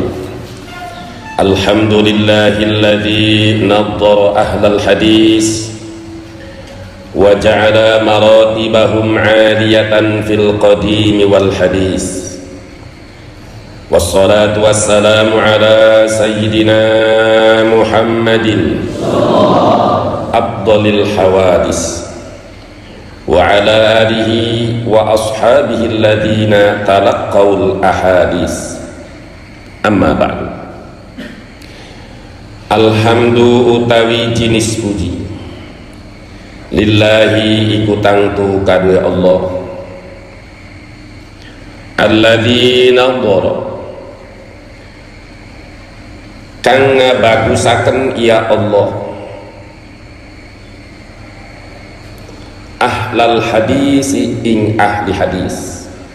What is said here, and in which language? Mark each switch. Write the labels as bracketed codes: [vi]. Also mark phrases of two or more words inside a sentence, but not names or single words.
[ar] الحمد لله الذي نضر أهل الحديث وجعل مراتبهم عالية في القديم والحديث، والصلاة والسلام على سيدنا محمد أفضل الحوادث وعلى آله وأصحابه الذين تلقوا الأحاديث. أما بعد. [jv] Alhamdu utawi jinis puji lillahi iku tangtu kadue [ar] الله الذي نضر [jv] kang ngabagusaken [ar] يا الله أهل الحديث [jv] ing ahli hadis,